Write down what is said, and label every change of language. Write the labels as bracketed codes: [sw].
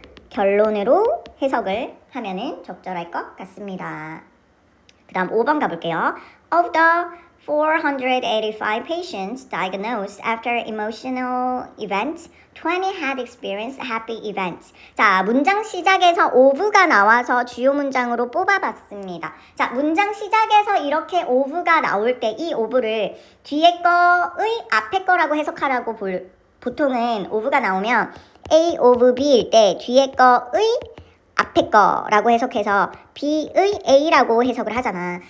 [ko] 결론으로 해석을 하면은 적절할 것 같습니다. 그 다음 5번 가볼게요. [en] Of the 485 patients diagnosed after emotional events, 20 had experienced happy events. [ko] 자, 문장 시작에서 of가 나와서 주요 문장으로 뽑아봤습니다. 자, 문장 시작에서 이렇게 of가 나올 때 이 of를 뒤에 거의 앞에 거라고 해석하라고 보통은 of가 나오면 A of B일 때 뒤에 거의 앞에 거라고 해석해서 B의 A라고 해석을 하잖아.